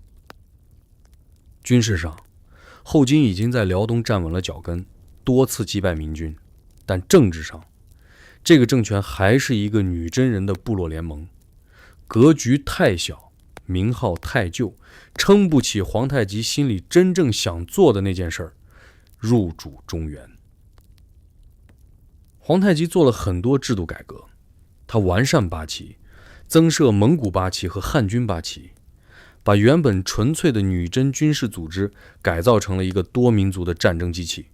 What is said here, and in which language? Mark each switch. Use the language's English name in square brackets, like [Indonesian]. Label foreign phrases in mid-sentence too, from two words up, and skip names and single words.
[Chinese] 軍事上，後金已經在遼東站穩了腳跟， 多次擊敗明軍，但政治上，這個政權還是一個女真人的部落聯盟，格局太小，名號太舊，撐不起皇太極心裡真正想做的那件事兒，入主中原。皇太极做了很多制度改革，他完善八旗，增設蒙古八旗和漢軍八旗，把原本純粹的女真軍事組織改造成了一個多民族的戰爭機器。